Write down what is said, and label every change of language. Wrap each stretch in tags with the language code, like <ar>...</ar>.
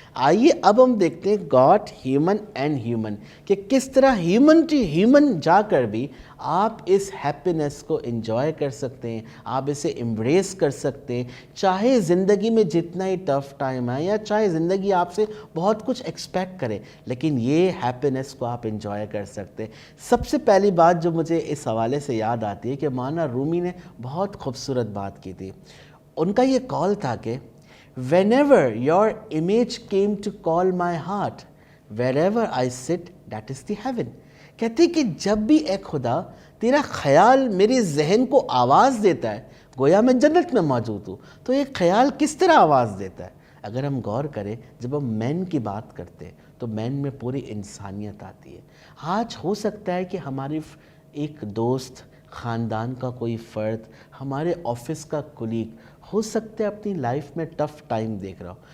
<ur>آئیے اب ہم دیکھتے ہیں گاڈ، ہیومن اینڈ ہیومن، کہ کس طرح ہیومن ٹو ہیومن جا کر بھی آپ اس ہیپینس کو انجوائے کر سکتے ہیں، آپ اسے امبریس کر سکتے ہیں. چاہے زندگی میں جتنا ہی ٹف ٹائم ہے یا چاہے زندگی آپ سے بہت کچھ ایکسپیکٹ کرے، لیکن یہ ہیپینس کو آپ انجوائے کر سکتے ہیں. سب سے پہلی بات جو مجھے اس حوالے سے یاد آتی ہے کہ مولانا رومی نے بہت خوبصورت بات کی تھی. ان کا یہ کال تھا کہ</ur> <en>whenever your image came to call my heart, wherever I sit, that is the heaven.</en> <ur>کہتے کہ جب بھی اے خدا تیرا خیال میرے ذہن کو آواز دیتا ہے، گویا میں جنت میں موجود ہوں. تو یہ خیال کس طرح آواز دیتا ہے؟ اگر ہم غور کریں، جب ہم مین کی بات کرتے ہیں تو مین میں پوری انسانیت آتی ہے. آج ہو سکتا ہے کہ ہماری ایک دوست، خاندان کا کوئی فرد، ہمارے آفس کا کولیگ ہو سکتا ہے اپنی لائف میں ٹف ٹائم دیکھ رہا ہو.</ur>